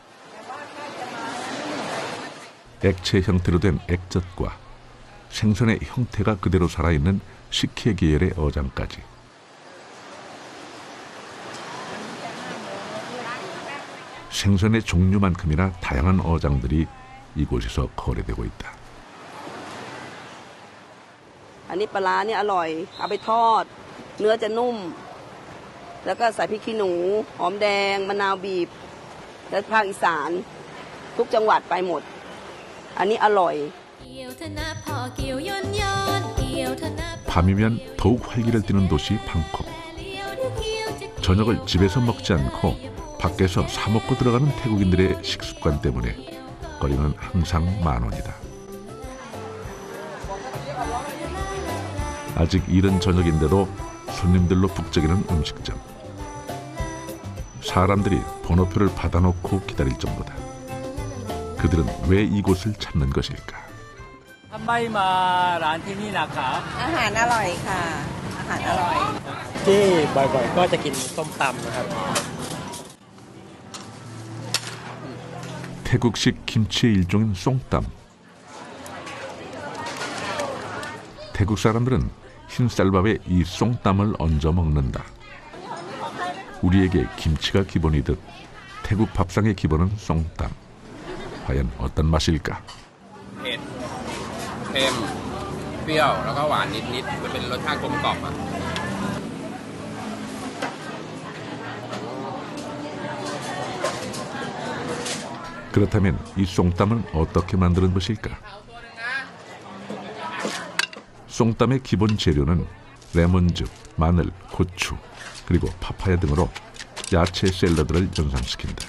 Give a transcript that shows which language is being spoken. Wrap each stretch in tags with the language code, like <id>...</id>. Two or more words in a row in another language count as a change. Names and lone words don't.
<ko>액체 형태로 된 액젓과 생선의 형태가 그대로 살아있는 식혜 계열의 어장까지. 생선의 종류만큼이나 다양한 어장들이 이곳에서 거래되고 있다.</ko> <th>อันนี้ปลาร้าเนี่ยอร่อยเอาไปทอดเนื้อจะนุ่มแล้วก็ใส่พริกขี้หนูหอมแดงมะนาวบีบและภาคอีสานทุกจังหวัดไปหมดอันนี้อร่อย</th> <ko>밤이면 더욱 활기를 띠는 도시 방콕. 저녁을 집에서 먹지 않고 밖에서 사 먹고 들어가는 태국인들의 식습관 때문에 거리는 항상 만원이다. 아직 이른 저녁인데도 손님들로 북적이는 음식점. 사람들이 번호표를 받아놓고 기다릴 정도다. 그들은 왜 이곳을 찾는 것일까?</ko> <th>ทำไมมาร้านที่นี่นะคะอาหารอร่อยค่ะอาหารอร่อยที่บ่อยๆก็จะกินส้มตำนะครับ</th> <ko>태국식 김치의 일종인 쏨땀. 태국 사람들은 흰 쌀밥에 이 쏨땀을 얹어 먹는다. 우리에게 김치가 기본이듯 태국 밥상의 기본은 쏨땀. 과연 어떤 맛일까?</ko> <th>เผ็ดเค็มเปรี้ยวแล้วก็หวานนิดๆมันเป็นรสชาติกลมกล่อมอ่ะ</th> <ko>그렇다면 이 쏨땀은 어떻게 만드는 것일까? 쏨땀의 기본 재료는 레몬즙, 마늘, 고추, 그리고 파파야 등으로 야채 샐러드를 연상시킨다.</ko>